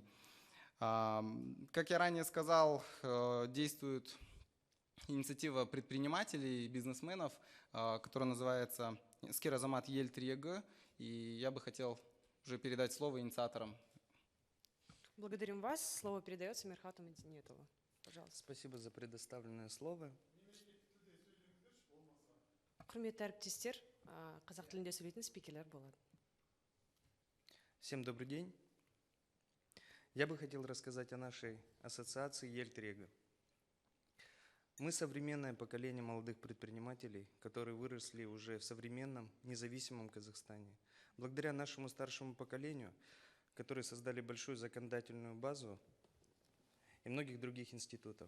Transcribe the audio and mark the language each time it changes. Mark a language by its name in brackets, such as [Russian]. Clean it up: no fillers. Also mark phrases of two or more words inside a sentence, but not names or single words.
[Russian] Как я ранее сказал, действует инициатива предпринимателей и бизнесменов, которая называется «Скер Азамат Ель 3Г», и я бы хотел уже передать слово инициаторам. Благодарим вас. Слово передается Мирхату Мединетову. Пожалуйста. Спасибо за предоставленное слово. [Kazakh] Құрметті әріптестер, қазақ тілінде сөйлейтін спикерлер болады. [Russian] Всем добрый день. Я бы хотел рассказать о нашей ассоциации Ель-3Г. Мы современное поколение молодых предпринимателей, которые выросли уже в современном, независимом Казахстане. Благодаря нашему старшему поколению, которые создали большую законодательную базу и многих других институтов.